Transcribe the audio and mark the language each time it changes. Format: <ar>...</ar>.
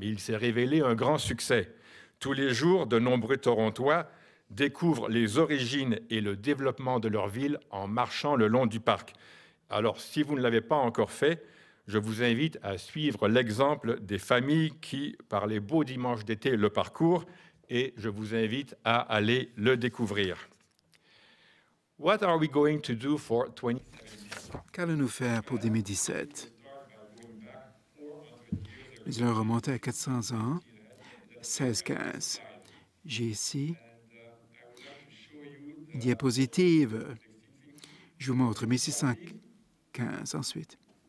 <fr>Il s'est révélé un grand succès. Tous les jours, de nombreux Torontois découvrent les origines et le développement de leur ville en marchant le long du parc. Alors, si vous ne l'avez pas encore fait, je vous invite à suivre l'exemple des familles qui, par les beaux dimanches d'été, le parcourent et je vous invite à aller le découvrir.</fr> <en>What are we going to do for 2017?</en> <fr>Qu'allons-nous faire pour 2017? Nous allons remonter à 400 ans, 1615. J'ai ici une diapositive. Je vous montre 1615 ensuite.</fr>